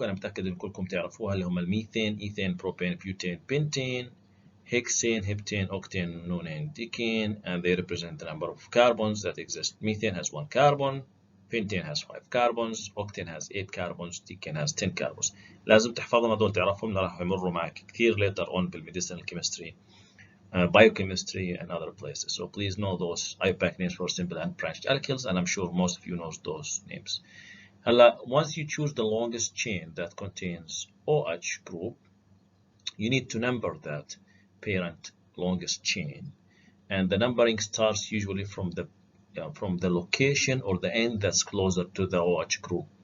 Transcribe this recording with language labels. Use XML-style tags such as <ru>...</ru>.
<ar>وأنا متأكد إن كلكم تعرفوها اللي هم الميثين,</ar> <en>ethane, propane, butane, pentane, hexane, heptane, octane, nonane, decane, and they represent the number of carbons that exist. Methane has 1 carbon, pentane has 5 carbons, octane has 8 carbons, decane has 10 carbons.</en> <ar>لازم تحفظهم هذول تعرفهم راح يمروا معك كثير</ar> <en>later on</en> <ar>بالميديسينال</ar> <en>chemistry, biochemistry, and other places. So please know those IUPAC names for simple and branched alkyls, and I'm sure most of you know those names. Once you choose the longest chain that contains OH group, you need to number that parent longest chain, and the numbering starts usually from the location or the end that's closer to the OH group.</en>